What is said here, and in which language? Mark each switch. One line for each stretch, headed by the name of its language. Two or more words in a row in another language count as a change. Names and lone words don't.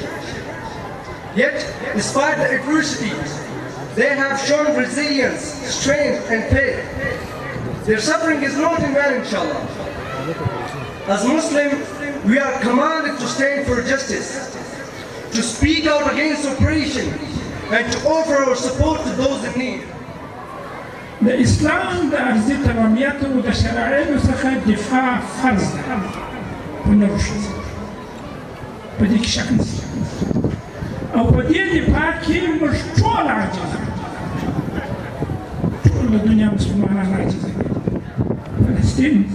English: Yet, despite the adversities, they have shown resilience, strength and faith. Their suffering is not in vain, inshallah. As Muslims, we are commanded to stand for justice, to speak out against oppression, and to offer our support to those in need.
Pashto: د اسلام د ارضي تمامیت او د شرایعو څخه دفاع فرض ده په نورو ښځو په دې کې شک نشته او په دې دفاع کې موږ ټول عاجز یو ټول د دنیا مسلمانان عاجز دي فلسطین